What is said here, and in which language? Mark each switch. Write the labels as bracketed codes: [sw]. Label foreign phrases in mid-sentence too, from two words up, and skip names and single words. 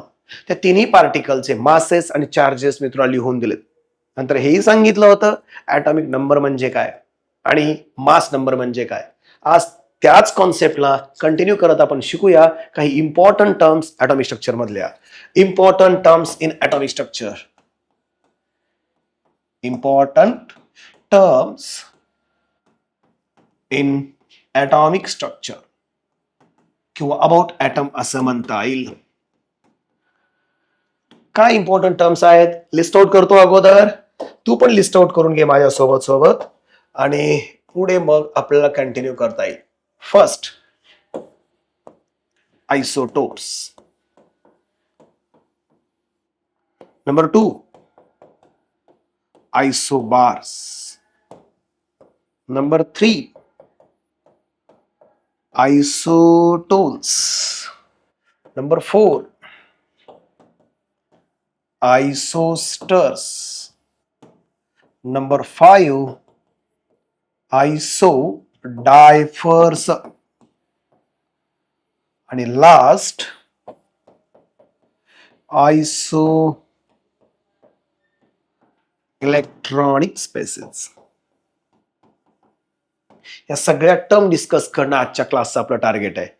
[mr] त्या तिन्ही पार्टिकलचे मासेस आणि चार्जेस मी तुला लिहून दिलेत. नंतर हेही सांगितलं होतं [en] atomic number [mr] म्हणजे काय आणि [en] mass number [mr] म्हणजे काय. आज त्याच कॉन्सेप्टला कंटिन्यू करत आपण शिकूया काही [en] important terms atomic structure [mr] मधल्या. [en] important terms in atomic structure. Important terms in atomic structure किंवा about atom [mr] असं म्हणता येईल. काय [en] important terms [mr] आहेत [en] list out [mr] करतो अगोदर. तू पण [en] list out [mr] करून घे माझ्या सोबत आणि पुढे मग आपल्याला कंटिन्यू करता येईल. [en] first, isotopes. number 2, isobars. Number 3, isotones. Number 4, isosters. Number 5, isodiffers. आणि last iso electronic species. [mr] या सगळ्या [en] term discuss [mr] करणं आजच्या क्लासचं आपलं टार्गेट आहे.